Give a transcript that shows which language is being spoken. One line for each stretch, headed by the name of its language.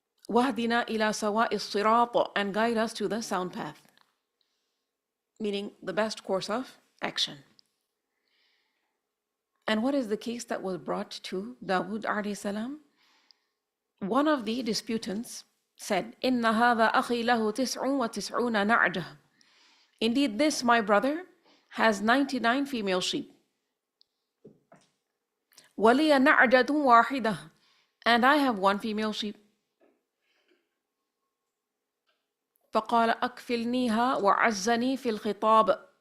Arabic: وَهْدِنَا إِلَى سَوَاءِ الصِّرَاطِ.
English: And guide us to the sound path. Meaning the best course of action. And what is the case that was brought to Dawood alayhi salam? One of the disputants said,
Arabic: إِنَّ هَذَا أَخِي لَهُ تِسْعٌ وَتِسْعُونَ نَعْجَةً.
English: Indeed, this my brother has 99 female sheep.
Arabic: وَلِيَ نَعْجَةٌ وَاحِدَةٌ.
English: And I have one female sheep.
Arabic: فَقَالَ أَكْفِلْنِيهَا وَعَزَّنِي فِي الْخِطَابِ.